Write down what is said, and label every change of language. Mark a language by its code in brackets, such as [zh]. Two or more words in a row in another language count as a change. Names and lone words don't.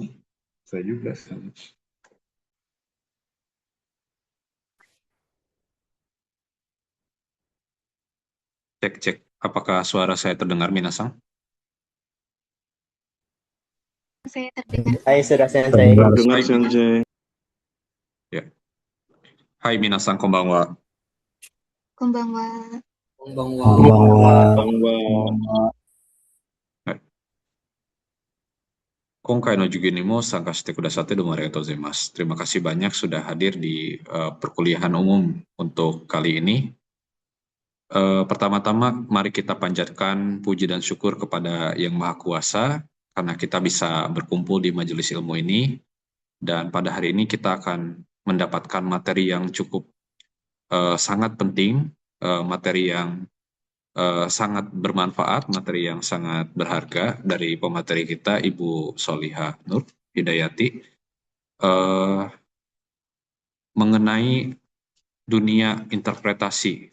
[id] saya juga. Cek-cek. Apakah suara saya terdengar Minasang? Saya terdengar. Hai, sudah sensei. [ja] はい、先生。Ya。はい皆さん、こんばんは. Konbanwa. Konbanwa. はい。今回の授業にも参加してくださってどうもありがとうございます。 [id] Terima kasih banyak sudah hadir di perkuliahan umum untuk kali ini. Pertama-tama, mari kita panjatkan puji dan syukur kepada Yang Maha Kuasa karena kita bisa berkumpul di majelis ilmu ini. Dan pada hari ini kita akan mendapatkan materi yang cukup sangat penting, materi yang sangat bermanfaat, materi yang sangat berharga dari pemateri kita, Ibu Solihah Nur Hidayati, mengenai dunia interpretasi.